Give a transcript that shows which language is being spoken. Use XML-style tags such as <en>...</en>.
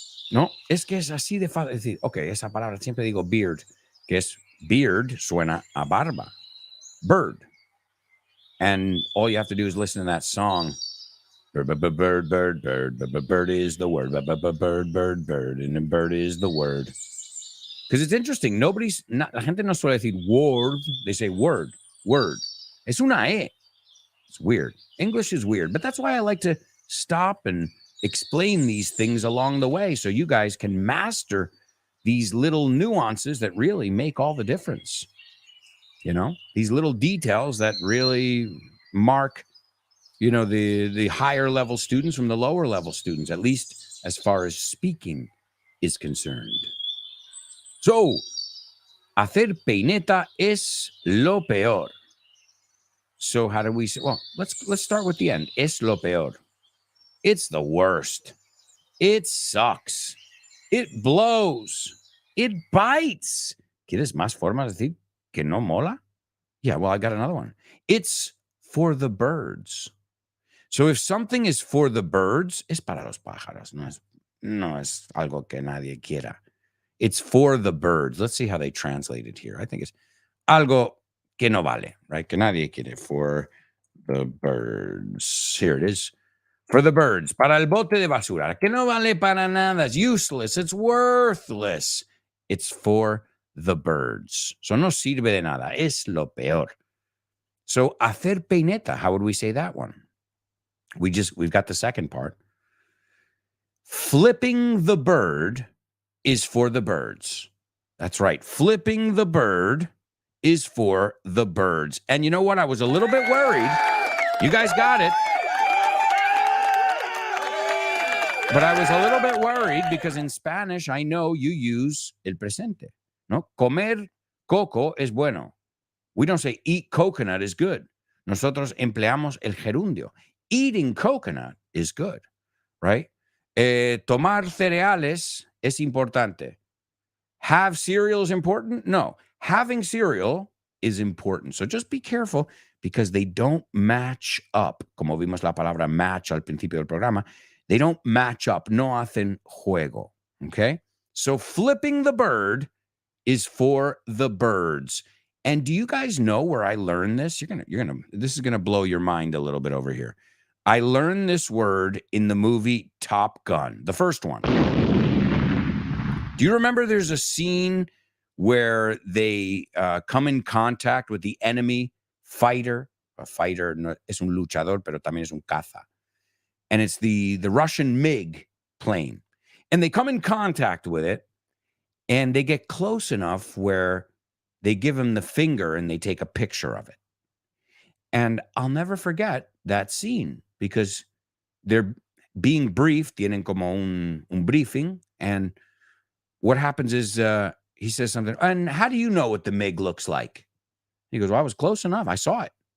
<es>No, es que es así de fácil decir, ok, esa palabra siempre digo beard, que es beard suena a barba.</es> <en>Bird. And all you have to do is listen to that song. Bird, bird, bird, bird, bird, bird is the word. Bird, bird, bird, and then bird is the word. Because it's interesting.</en> <es>La gente no suele decir word.</es> <en>They say word.</en> <es>Es una E.</es> <en>It's weird. English is weird. But that's why I like to stop and explain these things along the way so you guys can master these little nuances that really make all the difference. You know, these little details that really mark, you know, the higher level students from the lower level students, at least as far as speaking is concerned.</en> <es>So, hacer peineta es lo peor.</es> <en>So how do we say? Well, let's start with the end.</en> <es>Es lo peor.</es> <en>It's the worst. It sucks. It blows. It bites.</en> <es>¿Quieres más formas de decir que no mola?</es> <en>Yeah, well, I got another one. It's for the birds. So if something is for the birds,</en> <es>es para los pájaros. No es algo que nadie quiera.</es> <en>It's for the birds. Let's see how they translate it here. I think it's</en> <es>algo que no vale,</es> <en>right?</en> <es>Que nadie quiere.</es> <en>For the birds. Here it is. For the birds.</en> <es>Para el bote de basura. Que no vale para nada.</es> <en>It's useless. It's worthless. It's for the birds.</en> <es>So no sirve de nada. Es lo peor. So hacer peineta.</es> <en>How would we say that one? We've got the second part. Flipping the bird is for the birds. That's right. Flipping the bird is for the birds. And you know what? I was a little bit worried. You guys got it. But I was a little bit worried because in Spanish, I know you use el presente.</en> <es>No, comer coco es bueno.</es> <en>We don't say eat coconut is good.</en> <es>Nosotros empleamos el gerundio.</es> <en>Eating coconut is good, right?</en> <es>Tomar cereales es importante.</es> <en>Have cereal is important? No. Having cereal is important. So just be careful because they don't match up.</en> <es>Como vimos la palabra match al principio del programa,</es> <en>they don't match up.</en> <es>No hacen juego.</es> <en>Okay? So flipping the bird is for the birds. And do you guys know where I learned this? This is gonna blow your mind a little bit over here. I learned this word in the movie Top Gun, the first one. Do you remember there's a scene where they come in contact with the enemy fighter?</en> <es>A fighter no, es un luchador, pero también es un caza.</es> <en>And it's the Russian MiG plane. And they come in contact with it, and they get close enough where they give him the finger and they take a picture of it. And I'll never forget that scene because they're being briefed,</en> <es>tienen como un briefing,</es> <en>and what happens is he says something, and how do you know what the MiG looks like? He goes, well, I was close enough. I saw it.</en>